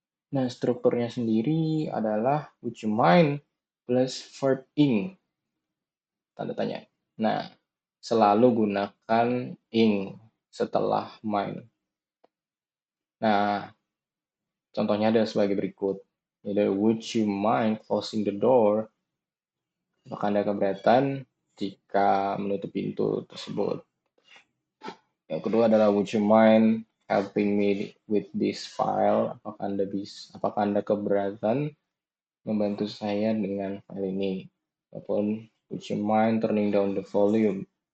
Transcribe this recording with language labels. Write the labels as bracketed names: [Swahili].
[Indonesian] Nah, strukturnya sendiri adalah would you mind plus verb ing, tanda tanya. Nah, selalu gunakan ing setelah mind. Nah, contohnya ada sebagai berikut. Jadi, [English] would you mind closing the door? [Indonesian] Apakah Anda keberatan jika menutup pintu tersebut? Yang kedua adalah [English] would you mind helping me with this file? [Indonesian] Apakah Anda keberatan membantu saya dengan file ini? Ataupun [English] would you mind turning down the volume?